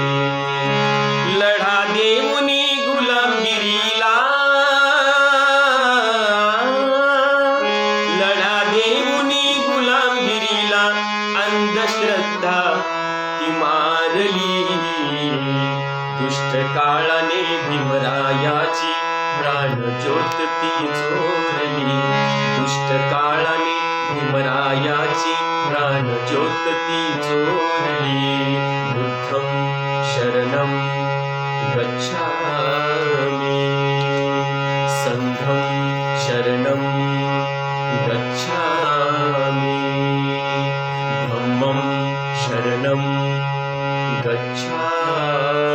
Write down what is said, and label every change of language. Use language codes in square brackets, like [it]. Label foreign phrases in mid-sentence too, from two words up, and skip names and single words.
[mr] लढा देऊनी गुलामगिरीला, लढा देऊनी गुलामगिरीला अंधश्रद्धा ती मारली. दुष्ट काळाने भीमरायाची प्राणज्योत ती चोरली. दुष्ट काळाने भीमरायाची प्राणज्योत ती चोरली. [pi] बुद्धं शरणं गच्छामि, संघं शरणं गच्छामि, धम्मं शरणं गच्छामि.